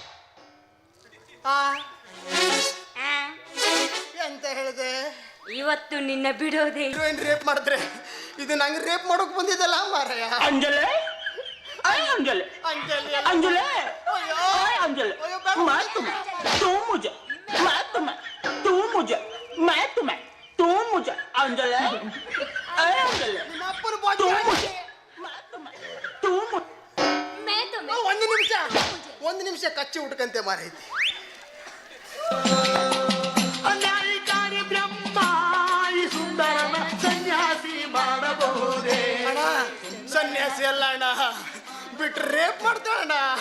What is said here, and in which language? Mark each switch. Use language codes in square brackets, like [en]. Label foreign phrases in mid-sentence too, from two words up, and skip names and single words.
[kn] ಎಂತ ಹೇಳಿದೆ? ಇವತ್ತು ನಿನ್ನ ಬಿಡೋದೇ ಇಲ್ಲ. ಹೀರೋಯಿನ್ ರೇಪ್ ಮಾಡಿದ್ರೆ ಇದು ನಂಗೆ ರೇಪ್ ಮಾಡೋಕ್ ಬಂದಿದ್ದಲ್ಲ ಮಾರಾಯ. [hi] अंजलि अंजलि [kn] ಅಂಜಲಿ [hi] अंजलि [kn] ಅಯ್ಯೋ. [hi] अंजलि [kn] ಅಯ್ಯೋ, ಬೇಡ. [hi] मैं तुम्हें तू मुझे मैं तुम्हें तू मुझे मैं तुम्हें तू मुझे अंजलि अंजलि [kn] ನಿಮ್ಮ ಅಪ್ಪನ [hi] तू [kn] ಬಾಜು [hi] मुझे मैं तुम्हें तू मुझे [kn] ಒಂದು ನಿಮಿಷ ಕಚ್ಚಿ ಉಟ್ಕಂತೆ ಮಾರೈತಿ. ಅನ್ಯಾಯಕಾರಿ ಬ್ರಹ್ಮ ಈ ಸುಂದರನ ಸನ್ಯಾಸಿ ಮಾಡಬಹುದೇ? ಅಣ್ಣ ಸನ್ಯಾಸಿ ಅಲ್ಲ ಅಣ್ಣ, ಬಿಟ್ರೆ ರೇಪ್ ಮಾಡ್ತಾಳಣ್ಣ.